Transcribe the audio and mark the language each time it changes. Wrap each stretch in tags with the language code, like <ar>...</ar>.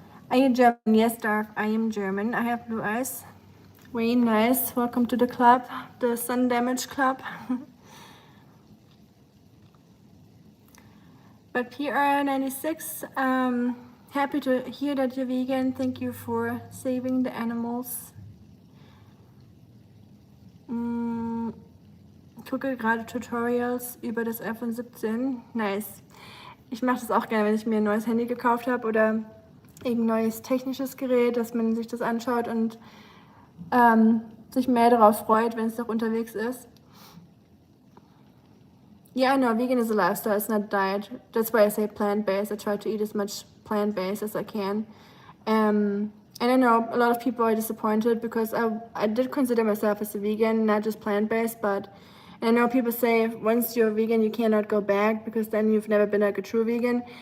<en>Are you German? Yes, Darf, I am German. I have blue eyes. Very nice. Welcome to the club, the sun damage club. But PR96, happy to hear that you're vegan. Thank you for saving the animals.</en> <de>Ich gucke gerade Tutorials über das iPhone 17. Nice. Ich mache das auch gerne, wenn ich mir ein neues Handy gekauft habe oder irgendein neues technisches Gerät, dass man sich das anschaut und sich mehr darauf freut, wenn es noch unterwegs ist.</de> <en>Yeah, I know, vegan is a lifestyle, it's not a diet. That's why I say plant-based. I try to eat as much plant-based as I can. And I know a lot of people are disappointed because I did consider myself as a vegan, not just plant-based, but And I know people say once you're vegan, you cannot go back because then you've never been like a true vegan.</en>